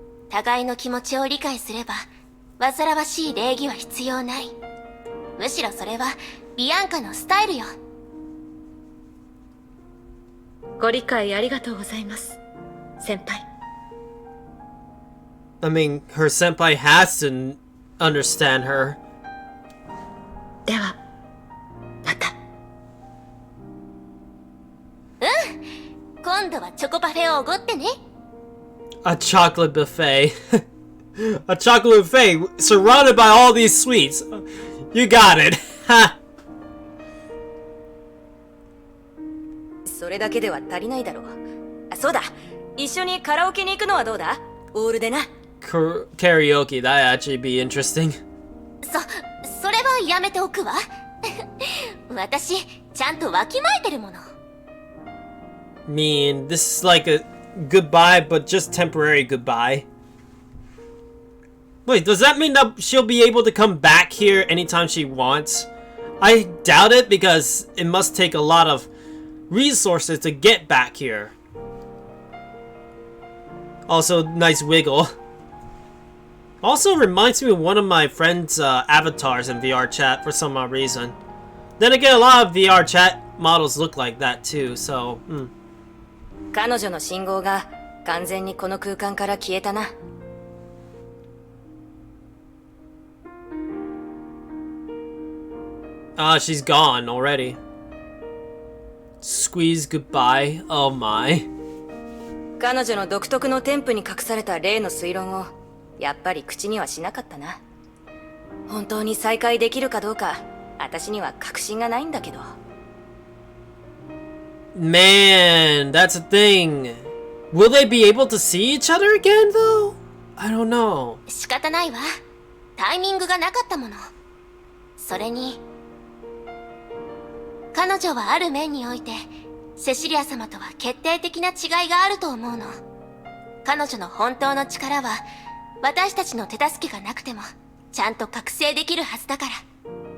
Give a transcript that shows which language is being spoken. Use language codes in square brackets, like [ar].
[ja] 互いの気持ちを理解すれば煩わしい礼儀は必要ない。むしろそれはビアンカのスタイルよ。ご理解ありがとうございます、先輩。 [en] I mean, her senpai has to understand her. [ja] ではまた。今度はチョコパフェをおごってね。 [en] A chocolate buffet. A chocolate buffet surrounded by all these sweets. You got it. [ja] それだけでは足りないだろう。あ、そうだ。一緒にカラオケに行くのはどうだ？オールでな。 [en] Karaoke, that'd actually be interesting. [ja] それはやめておくわ。私、ちゃんとわきまえてるもの。 [en] Mean, this is like a goodbye, but just temporary goodbye. Wait, does that mean that she'll be able to come back here anytime she wants? I doubt it because it must take a lot of resources to get back here. Also, nice wiggle. Also reminds me of one of my friend's avatars in VR chat for some odd reason. Then again, a lot of VR chat models look like that too, so... [ja] 彼女の信号が完全にこの空間から消えたな。 [en] Ah, she's gone already. Squeeze goodbye. Oh my. [ja] 彼女の独特のテンプに隠された例の推論をやっぱり口にはしなかったな。本当に再会できるかどうか私には確信がないんだけど。 [en] Man, that's a thing. Will they be able to see each other again though? I don't know. [ja] 仕方ないわ。タイミングがなかったもの。それに、彼女はある面において、セシリア様とは決定的な違いがあると思うの。彼女の本当の力は、私たちの手助けがなくても、ちゃんと覚醒できるはずだから。